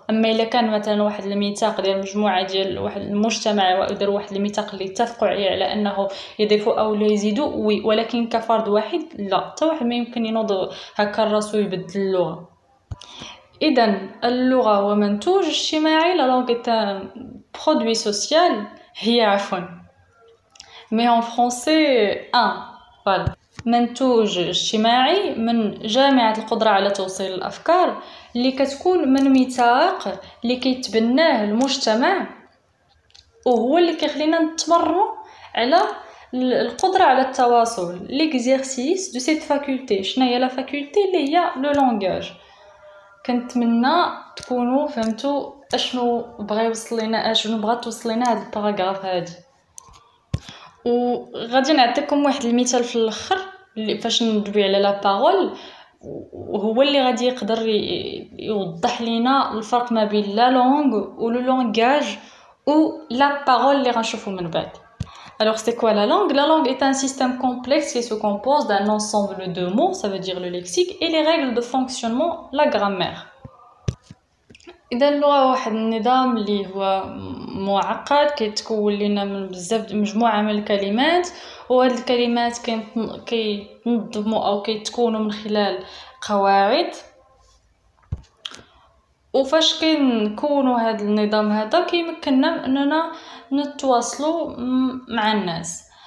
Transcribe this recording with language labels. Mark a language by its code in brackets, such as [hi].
[ar] اما الا كان مثلا واحد الميثاق ديال مجموعه ديال واحد المجتمع ويديروا واحد الميثاق اللي اتفقوا عليه على انه يضيفوا او لا يزيدوا، وي، ولكن كفرد واحد لا، حتى واحد ما يمكن ينوض هكا راسو يبدل اللغه. اذا اللغه هو منتوج اجتماعي، لا لونغ [fr] est un produit social. [ar] هي عفوا [fr] mais en français voilà. [ar] منتوج اجتماعي من جامعة القدرة على توصيل الأفكار اللي كتكون من ميثاق اللي كيتبناه المجتمع، وهو اللي كيخلينا نتمرنوا على القدرة على التواصل. [fr] l'exercice de cette faculté. [ar] شنو هي لا فاكولتي؟ اللي هي لو لونغاج. كنتمنى تكونوا فهمتوا اشنو بغا يوصل لنا، اشنو بغات توصل لنا هذا الباراغراف هذا. وغادي نعطيكم واحد المثال في الاخر اللي فاش ندوي على لا بارول، وهو اللي غادي يقدر يوضح لنا الفرق ما بين لا لونغ و لو لونغاج و لا بارول اللي غنشوفو من بعد. [fr] Alors c'est quoi la langue? La langue est un système complexe qui se compose d'un ensemble de mots, ça veut dire le lexique, et les règles de fonctionnement, la grammaire. [ar] إذا اللغة واحد النظام اللي هو معقد كيتكون لنا من بزاف مجموعة من الكلمات، وهاد الكلمات كيتنظموا أو كيتكونوا من خلال قواعد. وفاش كنكونوا هاد النظام هذا كيمكننا أننا نتواصلوا مع الناس.